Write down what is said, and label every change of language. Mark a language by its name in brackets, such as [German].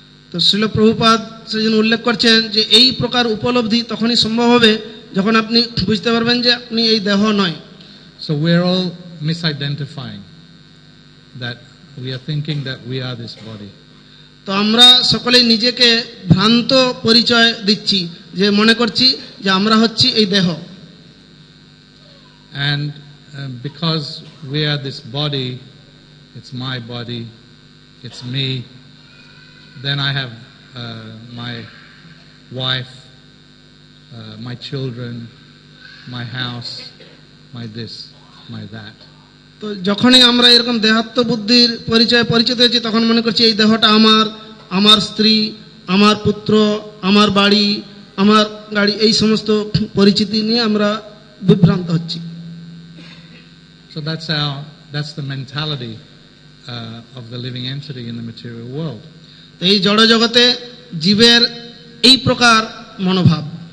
[Bangla] তো শ্রীল প্রভুপাদ সেদিন উল্লেখ করছেন যে এই প্রকার উপলব্ধি তখনই সম্ভব হবে যখন আপনি বুঝতে পারবেন যে আপনি এই দেহ নয়। [English] So we're all misidentifying that we are thinking that we are this body. [Bangla] তো আমরা সকলেই নিজেকে ভ্রান্ত পরিচয় দিচ্ছি, যে মনে করছি যে আমরা হচ্ছি এই দেহ। [English] And because we are this body, it's my body, it's me, then I have my wife, my children, my house, my this, my that. [Bangla] তো যখনই আমরা এরকম দেহাত্ম বুদ্ধির পরিচিত হয়েছি তখন মনে করছি এই দেহটা আমার, আমার স্ত্রী, আমার পুত্র, আমার বাড়ি, আমার গাড়ি, এই সমস্ত পরিচিতি নিয়ে আমরা বিভ্রান্ত হচ্ছি। [English] So that's the mentality of the living entity in the material world. [Bangla] এই জড় জগতে জীবের এই প্রকার মনোভাব,